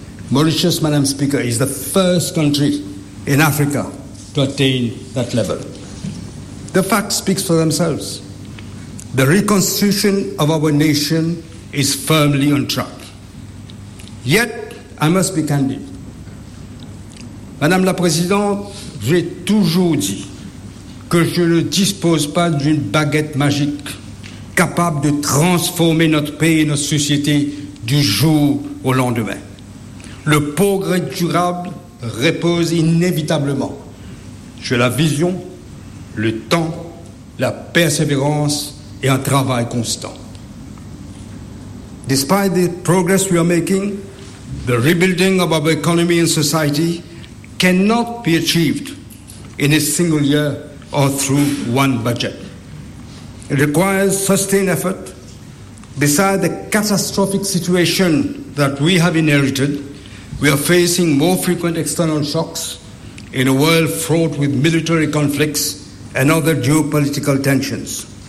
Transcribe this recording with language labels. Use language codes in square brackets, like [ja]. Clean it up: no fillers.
[en] Mauritius, Madam Speaker, is the first country in Africa to attain that level. The facts speak for themselves. The reconstitution of our nation is firmly on track. Yet, I must be candid. [fr] Madame la Présidente, j'ai toujours dit que je ne dispose pas d'une baguette magique capable de transformer notre pays et notre société du jour au lendemain. Le progrès durable repose inévitablement sur la vision, le temps, la persévérance et un travail constant. [en] Despite the progress we are making, the rebuilding of our economy and society cannot be achieved in a single year or through one budget. It requires sustained effort. Besides the catastrophic situation that we have inherited, we are facing more frequent external shocks in a world fraught with military conflicts and other geopolitical tensions.